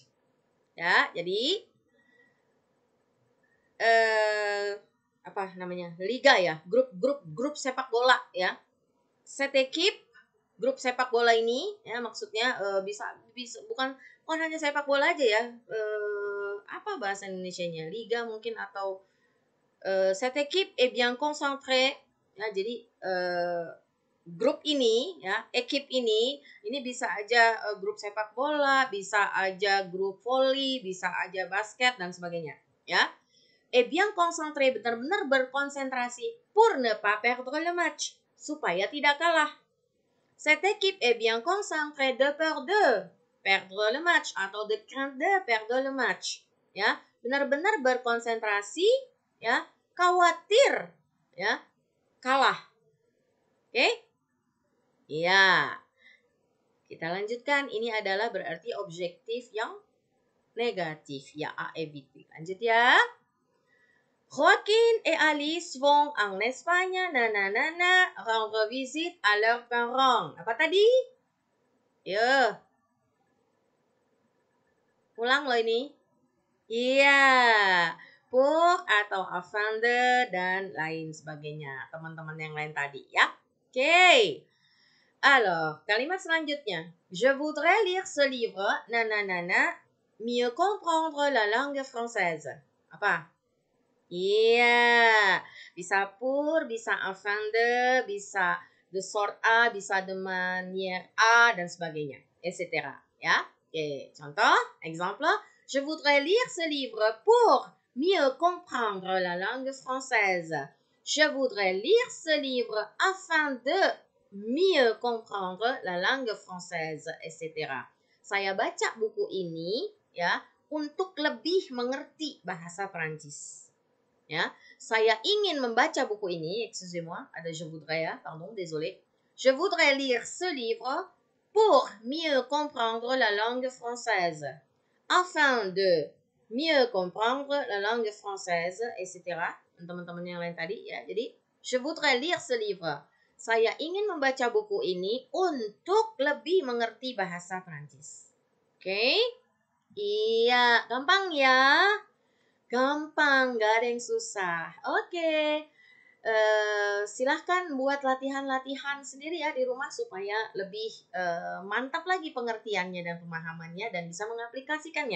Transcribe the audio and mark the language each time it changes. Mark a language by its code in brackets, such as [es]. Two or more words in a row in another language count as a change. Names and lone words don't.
[id] Ya, jadi apa namanya? Liga ya, grup sepak bola ya. [fr] Cette équipe, [id] grup sepak bola ini ya, maksudnya bisa bukan bukan hanya sepak bola aja ya. Apa bahasa Indonesianya? Liga mungkin atau [fr] cette équipe est bien concentrée. [id] Ya, jadi grup ini ya, ekip ini bisa aja grup sepak bola, bisa aja grup volley, bisa aja basket dan sebagainya, ya. [fr] Bien concentré, [id] benar-benar berkonsentrasi [fr] pour ne pas perdre le match, [id] supaya tidak kalah. [fr] Cette équipe est bien concentrée de peur de perdre le match atau de crainte de perdre le match, [id] ya. Benar-benar berkonsentrasi, ya, khawatir, ya, kalah. Oke? Ya. Kita lanjutkan. Ini adalah berarti objektif yang negatif, ya, [fr] à éviter. [id] Lanjut ya. [fr] Joaquin et Alice vont en Espagne, nananana, rendre visite à leurs parents. [id] Apa tadi? Yo. Ulang loh ini. Iya. Pour atau [fr] afin de [id] dan lain sebagainya. Teman-teman yang lain tadi ya. Oke. Alors, kalimat selanjutnya. [fr] Je voudrais lire ce livre, nananana, mieux comprendre la langue française. [id] Apa? Iya, bisa pour, bisa [fr] afin de, [id] bisa [fr] de sorte à, [id] bisa [fr] de manière à, [id] dan sebagainya, etc. Ya, oke. Contoh, [fr] exemple, je voudrais lire ce livre pour mieux comprendre la langue française. Je voudrais lire ce livre afin de mieux comprendre la langue française, etc. [id] Saya baca buku ini ya untuk lebih mengerti bahasa Prancis. Ya, saya ingin membaca buku ini, [fr] excusez-moi, ada je voudrais ya, pardon, désolé. Je voudrais lire ce livre pour mieux comprendre la langue française, afin de mieux comprendre la langue française, etc. [id] Teman-teman yang lain tadi ya. Jadi, [fr] je voudrais lire ce livre. [id] Saya ingin membaca buku ini untuk lebih mengerti bahasa Prancis. Oke? Iya, gampang ya. Gampang, gak ada yang susah. Oke. Silahkan buat latihan-latihan sendiri ya di rumah supaya lebih mantap lagi pengertiannya dan pemahamannya dan bisa mengaplikasikannya.